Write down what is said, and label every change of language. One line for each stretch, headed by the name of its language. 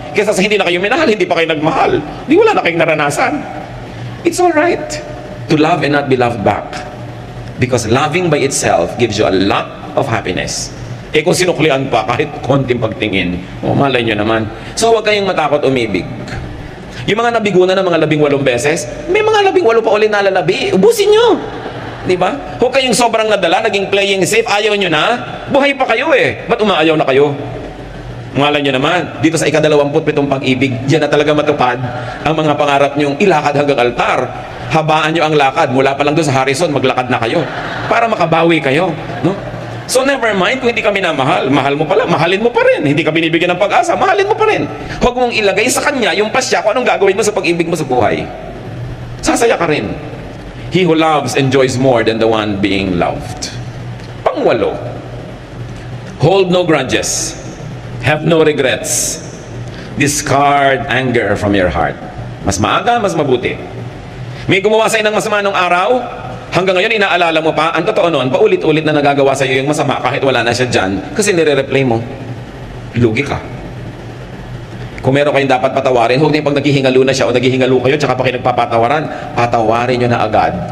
Filipino: Kaysa sa hindi na kayo minahal, hindi pa kayo nagmahal. Di wala na kayong naranasan.
English: It's alright to love and not be loved back. Because loving by itself gives you a lot of happiness.
Filipino: Kung sinuklian pa, kahit konting pagtingin, malay nyo naman. So huwag kayong matakot umibig. Yung mga nabigunan ng mga 18 beses, may mga 18 pa ulit nalalabi. Ubusin nyo. Diba? Huwag kayong sobrang nadala, naging playing safe, ayaw nyo na. Buhay pa kayo eh. Ba't umaayaw na kayo? Malay nyo naman, dito sa ika-27 pag-ibig, diyan na talaga matupad ang mga pangarap nyong ilakad hanggang altar. Habaan nyo ang lakad, mula pa lang doon sa Harrison, maglakad na kayo. Para makabawi kayo. No? So never mind kung hindi kami namahal. Mahal mo pala, mahalin mo pa rin. Hindi ka binibigyan ng pag-asa, mahalin mo pa rin. Huwag mong ilagay sa kanya yung pasya kung anong gagawin mo sa pag-ibig mo sa buhay. Sasaya ka rin.
English: He who loves enjoys more than the one being loved. Pang-8, hold no grudges. Have no regrets. Discard anger from your heart.
Filipino: Mas maaga, mas mabuti. May gumawa sa'yo ng masama nung araw, hanggang ngayon inaalala mo pa, ang totoo noon, paulit-ulit na nagagawa sa'yo yung masama kahit wala na siya dyan, kasi nire-replay mo. Lugi ka. Kung meron kayong dapat patawarin, huwag na yung pag naghihingalo na siya o naghihingalo kayo, tsaka pa kayo nagpapatawaran, patawarin nyo na agad.